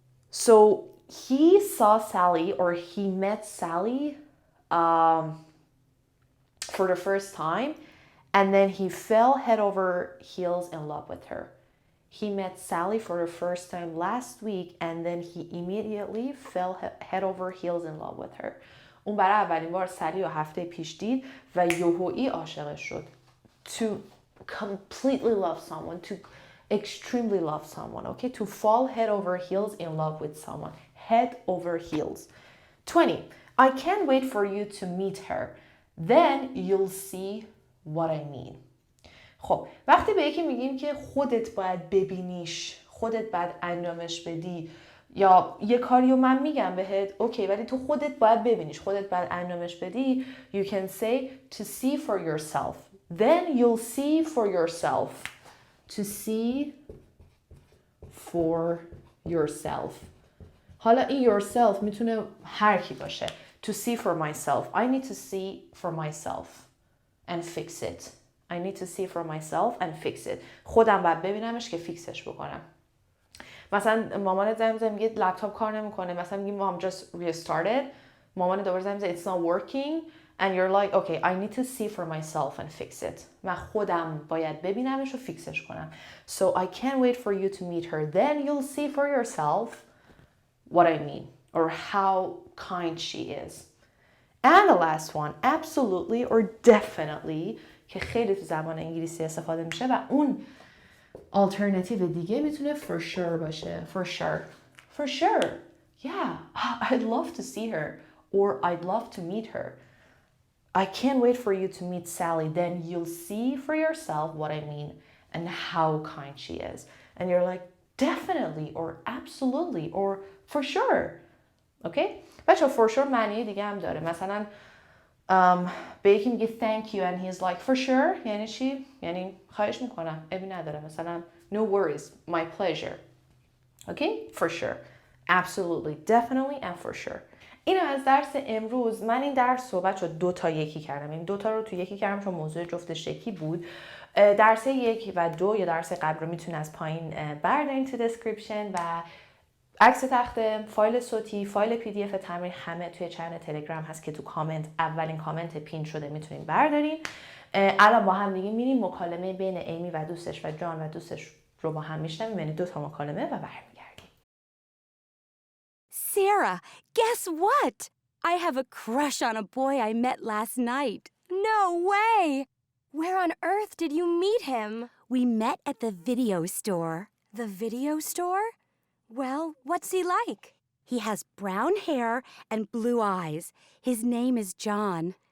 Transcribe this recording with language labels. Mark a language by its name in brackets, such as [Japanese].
[English] So he saw Sally, or he met Sally for the first time, and then he fell head over heels in love with her. He met Sally for the first time last week and then he immediately fell head over heels in love with her. [Persian] اون برای اولین بار سلی رو هفته پیش دید و یهویی عاشقش شد. [English] To completely love someone, to extremely love someone, okay? To fall head over heels in love with someone. Head over heels. 20. I can't wait for you to meet her. Then you'll see what I mean. [Persian] خب وقتی به یکی میگیم که خودت باید ببینیش، خودت باید انجامش بدی، یا یه کاریو من میگم بهت اوکی ولی تو خودت باید ببینیش، خودت باید انجامش بدی. [English] You can say to see for yourself. Then you'll see for yourself. To see for yourself. [Persian] حالا این yourself میتونه هر کی باشه. [English] To see for myself. I need to see for myself and fix it. I need to see for myself and fix it. [Persian] خودم باید ببینمش که فیکسش بکنم. مثلا مامانت زنگ میزنه میگه لپتاپ کار نمیکنه، مثلا میگی [English] mom just restarted، [Persian] مامان دوباره زنگ میزنه [English] it's not working and you're like okay I need to see for myself and fix it. [Persian] من خودم باید ببینمش و فیکسش کنم. [English] So I can't wait for you to meet her. Then you'll see for yourself what I mean or how kind she is. And the last one, absolutely or definitely [Persian] که خیلی تو زبان انگلیسی استفاده میشه و اون alternative دیگه میتونه for sure باشه. [English] For sure. For sure. Yeah, I'd love to see her or I'd love to meet her. I can't wait for you to meet Sally. Then you'll see for yourself what I mean and how kind she is. And you're like, definitely or absolutely or for sure. Okay? [Persian] بچه for sure معنی دیگه هم داره. مثلا به یکی میگه [English] thank you and he's like for sure [Persian] یعنی چی؟ یعنی خواهش میکنم ابی نداره. مثلا [English] no worries, my pleasure. [Persian] Okay? For sure. [English] Absolutely, definitely and for sure. [Persian] اینو از درس امروز. من این درس رو بچه 2 تا یکی کردم. این 2 تا رو تو یکی کردم چون موضوع جفتش یکی بود. درس 1 و 2 یا درس قبل رو میتونید از پایین بردارین تو description و عکس تخته، فایل صوتی، فایل پی دی اف تمرین همه توی چنل تلگرام هست که تو کامنت اولین کامنت پین شده میتونین بردارین. الان با هم دیگه میریم مکالمه بین ایمی و دوستش و جان و دوستش رو با هم میشنویم، یعنی 2 تا مکالمه و برمیگردیم. [English] Sarah, guess what? I have a crush on a boy I met last night. No way! Where on earth did you meet him? We met at the video store. The video store? Well, what's he like? He has brown hair and blue eyes. His name is John.